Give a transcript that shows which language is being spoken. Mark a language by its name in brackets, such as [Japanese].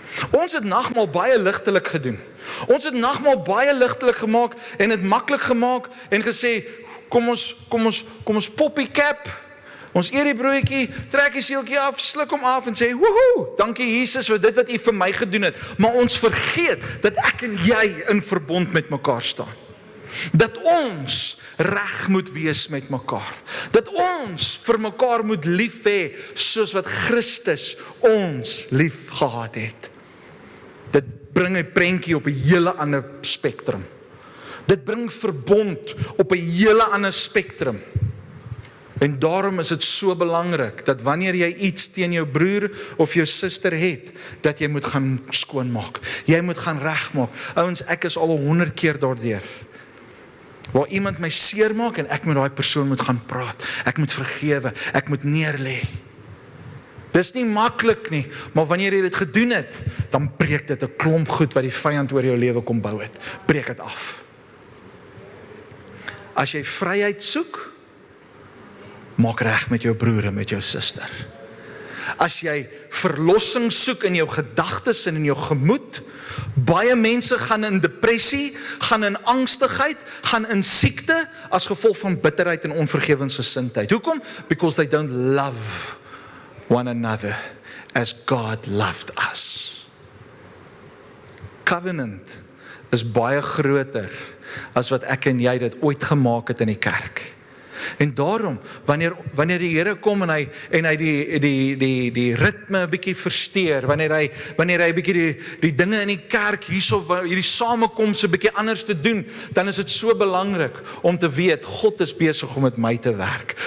[Afrikaans] Ons het nagmaal baie ligtelik gedoen. Ons het nagmaal baie ligtelik gemaak en dit maklik gemaak en gesê, kom ons poppie cap, ons eet die broodjie, trek die seeltjie af, sluk hom af en sê, woehoe, dankie Jesus vir dit wat u vir my gedoen het. Maar ons vergeet dat ek en jy in verbond met mekaar staan. Dat ons reg moet wees met mekaar. Dat ons vir mekaar moet lief hê, soos wat Christus ons lief gehad het. Dit bring 'n prentjie op 'n hele ander spektrum. Dit bring verbond op 'n hele ander spektrum. En daarom is dit so belangrik, dat wanneer jy iets teen jou broer of jou suster het, dat jy moet gaan skoonmaak. Jy moet gaan regmaak. Ouens, ek is al 100 keer daardeur. Waar iemand my seer maak en ek met daai persoon moet gaan praat. Ek moet vergewe, ek moet neerlê. Dis nie maklik nie, maar wanneer jy dit gedoen het, dan breek dit 'n klomp goed wat die vyand oor jou lewe kom bou het. Breek dit af. As jy vryheid soek, maak reg met jou broer en met jou suster. As jy verlossing soek in jou gedagtes en in jou gemoed, baie mense gaan in depressie, gaan in angstigheid, gaan in siekte, as gevolg van bitterheid en onvergewensgesindheid. Hoekom? [English] Because they don't love one another as God loved us. [Afrikaans] Covenant is baie groter as wat ek en jy dit ooit gemaak het in die kerk. En daarom, wanneer die Here kom en hy die ritme 'n bietjie versteur, wanneer hy bietjie die dinge in die kerk hierso, hierdie samekoms 'n bietjie anders te doen, dan is dit so belangrik om te weet, God is besig om met my te werk.